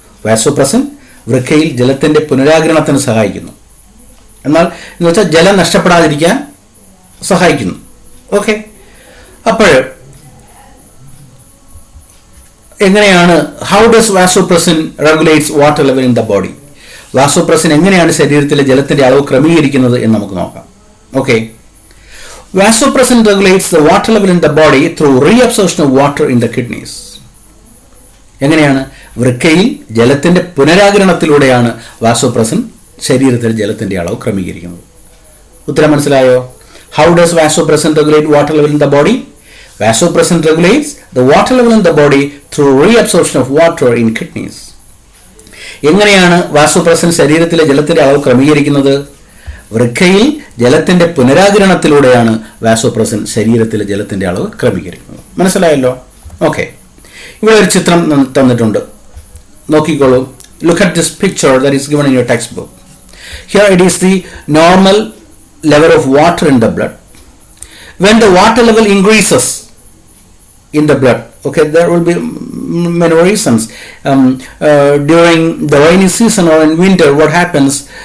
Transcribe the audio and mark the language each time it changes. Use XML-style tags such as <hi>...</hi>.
<ml>Vasopressin വൃക്കയിൽ ജലത്തിൻ്റെ പുനരാകിരണത്തിന് സഹായിക്കുന്നു, എന്നാൽ എന്ന് വെച്ചാൽ ജലം നഷ്ടപ്പെടാതിരിക്കാൻ സഹായിക്കുന്നു.</ml> <en>okay,</en> <ml>അപ്പോൾ എങ്ങനെയാണ്,</ml> <en>How does vasopressin regulates water level in the body?</en> <ml>Vasopressin എങ്ങനെയാണ് ശരീരത്തിലെ ജലത്തിൻ്റെ അളവ് ക്രമീകരിക്കുന്നത് എന്ന് നമുക്ക് നോക്കാം.</ml> <en>Okay, vasopressin regulates the water level in the body through reabsorption of water in the kidneys.</en> <ml>എങ്ങനെയാണ് വൃക്കയിൽ ജലത്തിന്റെ പുനരാഗിരണത്തിലൂടെയാണ് വാസോപ്രസിൻ ശരീരത്തിൽ ജലത്തിന്റെ അളവ് ക്രമീകരിക്കുന്നത്. ഉത്തരം മനസ്സിലായോ?</ml> <en>How does vasopressin regulate water level in the body? Vasopressin regulates the water level in the body through reabsorption of water in kidneys.</en> <ml>എങ്ങനെയാണ് vasopressin ശരീരത്തിലെ ജലത്തിന്റെ അളവ് ക്രമീകരിക്കുന്നത്? വൃക്കയിൽ ജലത്തിന്റെ പുനരാഗിരണത്തിലൂടെയാണ് വാസോപ്രസിൻ ശരീരത്തിലെ ജലത്തിന്റെ അളവ് ക്രമീകരിക്കുന്നത്. മനസ്സിലായല്ലോ? ഓക്കെ, ഇവിടെ ഒരു ചിത്രം തന്നിട്ടുണ്ട്, നോക്കിക്കോളൂ.</ml> <en>Look at this picture that is given in your textbook. Here it is the normal level of water in the blood. When the water level increases in the blood, okay, there will be many reasons. During the rainy season or in winter, what happens?</en>